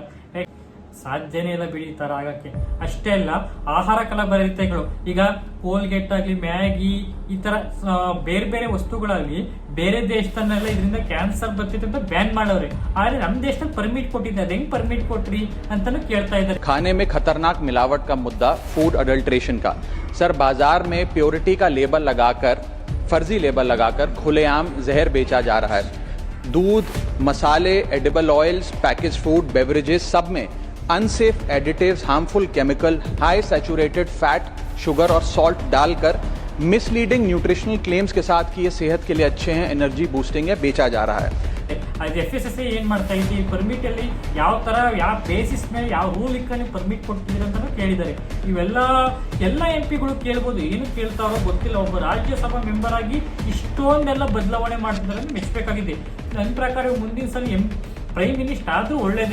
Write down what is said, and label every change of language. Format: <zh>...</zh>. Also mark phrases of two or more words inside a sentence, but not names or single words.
<kn>ಸಾಧ್ಯನೇ ಇಲ್ಲ ಬಿಡಿ ಈ ತರ ಆಗಕ್ಕೆ. ಅಷ್ಟೇ ಅಲ್ಲ, ಆಹಾರ ಕಲಬೆರಕೆಗಳು, ಈಗ ಕೋಲ್ಗೇಟ್ ಆಗಲಿ, ಮ್ಯಾಗಿ, ಈ ತರ ಬೇರೆ ಬೇರೆ ವಸ್ತುಗಳಾಗ್ಲಿ ಬೇರೆ ದೇಶದನ್ನೆಲ್ಲ ಇದರಿಂದ ಕ್ಯಾನ್ಸರ್ ಬರ್ತಿದೆ ಅಂತ ಬ್ಯಾನ್ ಮಾಡವ್ರೆ. ಆದ್ರೆ ನಮ್ಮ ದೇಶದಲ್ಲಿ ಪರ್ಮಿಟ್ ಕೊಟ್ಟಿದ್ದೆ. ಅದ್ ಹೆಂಗ್ ಪರ್ಮಿಟ್ ಕೊಟ್ರಿ ಅಂತಾನು ಕೇಳ್ತಾ ಇದ್ದಾರೆ.</kn> <hi>खाने में खतरनाक मिलावट का मुद्दा</hi> <en>food adulteration</en> <hi>का. सर, बाजार में प्योरिटी का लेबल लगाकर, फर्जी लेबल लगाकर खुलेआम जहर बेचा जा रहा है. दूध, मसाले,</hi> <en>edible oils, package food, beverages,</en> <hi>सब में</hi> <en>unsafe additives, harmful chemical, high saturated fat, sugar</en> <hi>और सॉल्ट डालकर</hi> <en>misleading nutritional claims</en> <hi>के साथ कि ये सेहत के लिए अच्छे हैं,</hi> <en>energy boosting</en> <hi>है, बेचा जा रहा है.</hi> <kn>ಅದು FSSAI ಏನ್ ಮಾಡ್ತಾ ಐತಿ? ಪರ್ಮಿಟ್ ಅಲ್ಲಿ ಯಾವ ತರ, ಯಾವ ಬೇಸಿಸ್ ಮೇಲೆ, ಯಾವ ರೂಲ್ ಇಕ್ಕಲ್ಲಿ ಪರ್ಮಿಟ್ ಕೊಡ್ತಿದ್ರು ಅಂತ ಕೇಳಿದ್ದಾರೆ. ಇವೆಲ್ಲ MP ಗಳು ಕೇಳ್ಬೋದು. ಏನು ಕೇಳ್ತಾರೋ ಗೊತ್ತಿಲ್ಲ. ಒಬ್ಬ ರಾಜ್ಯಸಭಾ ಮೆಂಬರ್ ಆಗಿ ಇಷ್ಟೊಂದೆಲ್ಲ ಬದಲಾವಣೆ ಮಾಡ್ತಿದ್ದಾರೆ ಅಂತ ಮೆಚ್ಚಬೇಕಾಗಿದೆ. ನನ್ನ ಪ್ರಕಾರ ಮುಂದಿನ ಸಲ</kn> <en>prime minister</en> <kn>ಆದ್ರೂ ಒಳ್ಳೇದೇ.</kn>